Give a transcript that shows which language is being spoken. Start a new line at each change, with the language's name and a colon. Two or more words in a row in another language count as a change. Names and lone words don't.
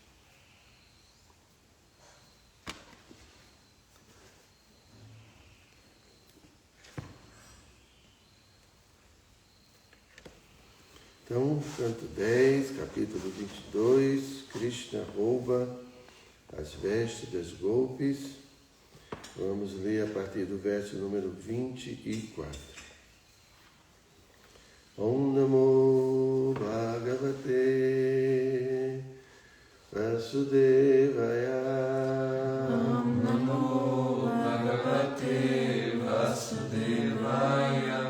Portuguese: Então, canto 10, capítulo 22, Krishna rouba as vestes das golpes. Vamos ler a partir do verso número 24.
Sanskrit: ॐ नमो भगवते वासुदेवाय. ॐ नमो भगवते वासुदेवाय.